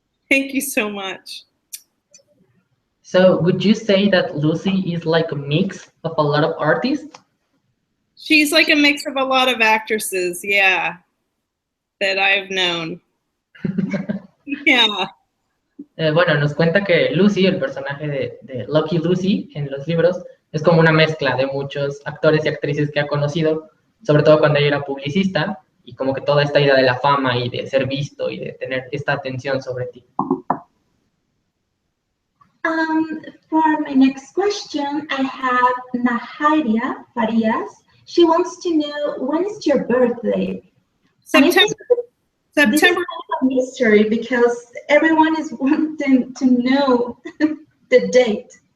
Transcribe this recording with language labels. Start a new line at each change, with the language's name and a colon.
English: Thank you so much. So would you say that Lucy is like a mix of a lot of artists? She's like a mix of a lot of actresses, yeah, that I've known. Yeah.
Spanish: Bueno, nos cuenta que Lucy, el personaje de Lucky Lucy en los libros, es como una mezcla de muchos actores y actrices que ha conocido, sobre todo cuando ella era publicista, y como que toda esta idea de la fama y de ser visto y de tener esta atención sobre ti.
English: For my next question, I have Naharia Farias. She wants to know, when is your birthday? September. This is kind of a mystery because everyone is wanting to know the date.